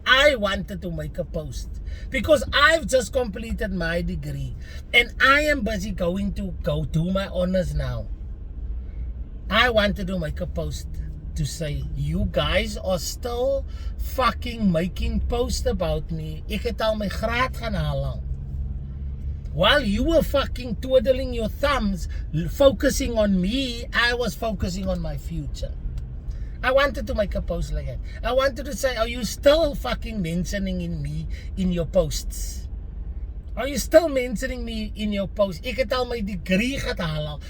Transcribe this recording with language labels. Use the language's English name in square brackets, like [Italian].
[English] I wanted to make a post because I've just completed my degree and I am busy going to go do my honors now. I wanted to make a post to say, you guys are still fucking making posts about me. [Afrikaans] Ek het al my graad gaan haal al. [English] While you were fucking twiddling your thumbs, focusing on me, I was focusing on my future. I wanted to make a post like that. I wanted to say, are you still fucking mentioning me in your posts? Are you still mentioning me in your posts? [Afrikaans] Ek het al my degree gehaal al.